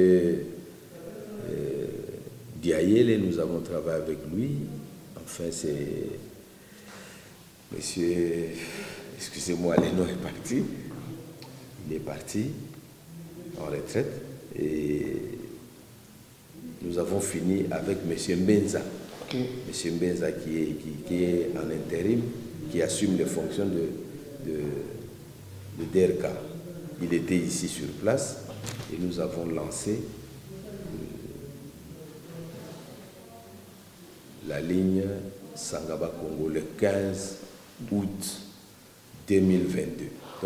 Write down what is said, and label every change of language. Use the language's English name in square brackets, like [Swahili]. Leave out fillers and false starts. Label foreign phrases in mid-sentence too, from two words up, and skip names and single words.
[French] Diayele, nous avons travaillé avec lui. Enfin, c'est M. Excusez-moi, le nom est parti. Il est parti en retraite. Et nous avons fini avec M. Mbenza. Okay. M. Mbenza qui est en intérim, qui assume les fonctions de DERCA. Il était ici sur place et nous avons lancé la ligne Sangaba-Congo le 15 août 2022.